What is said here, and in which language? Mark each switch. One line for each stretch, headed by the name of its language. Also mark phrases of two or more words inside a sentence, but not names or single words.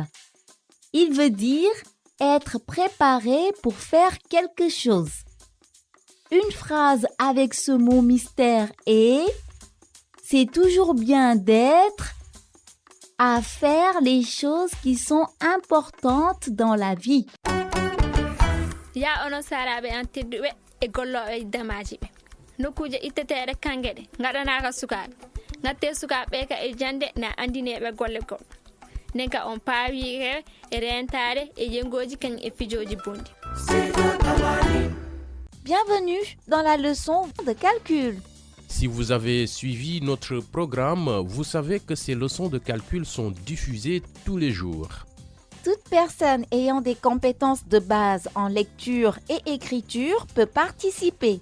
French: Il veut dire être préparé pour faire quelque chose. Une phrase avec ce mot mystère est « C'est toujours bien d'être à faire les choses qui sont importantes dans la vie. »
Fula: Ya onon saraɓe an tedduɓe e golloɓe damaji ɓe nokkuje itteteɗe kangeɗe gaɗanaka sukaɓe gatte sukaɓe ka e jande na andineɓe golle goɗɗo nden ka on paawike e rentare e yengoji kañ e fijoji bondi.
French: Bienvenue dans la leçon de calcul. Si vous avez suivi notre programme, vous savez que ces leçons de calcul sont diffusées tous les jours. Toute personne ayant des compétences de base en lecture et écriture peut participer.